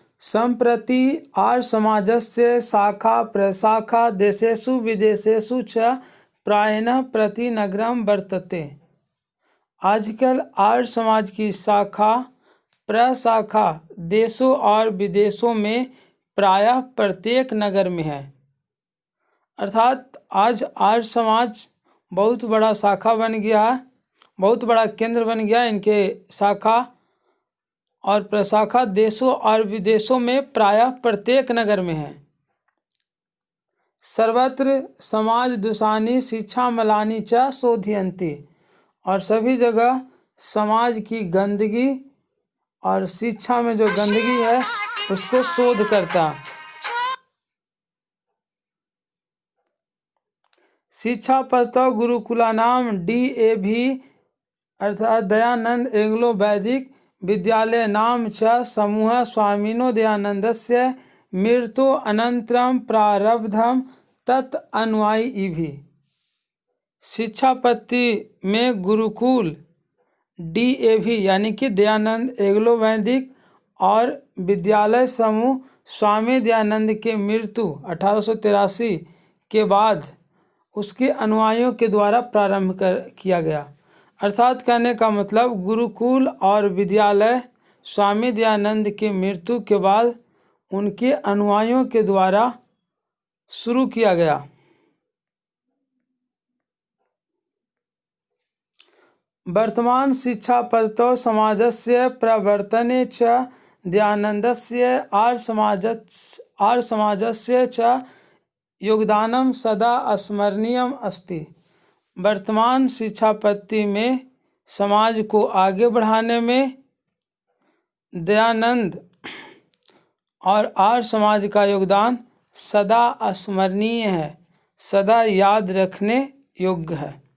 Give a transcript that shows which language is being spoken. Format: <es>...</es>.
<sa>सम्प्रति आर्य समाजस्य शाखा प्रशाखा देशेषु विदेशेषु च प्रायेण प्रतिनगरं वर्तते।</sa> <hi>आजकल आर्य समाज की शाखा प्रशाखा देशों और विदेशों में प्रायः प्रत्येक नगर में है। अर्थात आज आर्य समाज बहुत बड़ा शाखा बन गया है, बहुत बड़ा केंद्र बन गया। इनके शाखा और प्रशाखा देशों और विदेशों में प्रायः प्रत्येक नगर में है।</hi> <sa>सर्वत्र समाज दूषानि शिक्षा मलानि च शोधयन्ति।</sa> <hi>और सभी जगह समाज की गंदगी और शिक्षा में जो गंदगी है उसको शोध करता।</hi> <sa>शिक्षा पद्धतौ गुरुकुलानां DAV अर्थात दयानंद एंग्लो वैदिक विद्यालय नाम च समूह स्वामिनो दयानंदस्य मृत्यु अनंतरम प्रारब्धम तत् अनुयायिभिः।</sa> <hi>शिक्षा पद्धति में गुरुकुल DAV यानी कि दयानंद एंग्लो वैदिक और विद्यालय समूह स्वामी दयानंद के मृत्यु 1883 के बाद उसके अनुयायियों के द्वारा प्रारंभ किया गया। अर्थात कहने का मतलब गुरुकुल और विद्यालय स्वामी दयानंद के मृत्यु के बाद उनके अनुयायियों के द्वारा शुरू किया गया।</hi> <sa>वर्तमान शिक्षा पद्धतौ समाजस्य प्रवर्तने च दयानन्दस्य आर्य समाजस्य च योगदानम सदा स्मरणीयम अस्ति।</sa> <hi>वर्तमान शिक्षा पद्धति में समाज को आगे बढ़ाने में दयानंद और आर्य समाज का योगदान सदा स्मरणीय है, सदा याद रखने योग्य है।</hi>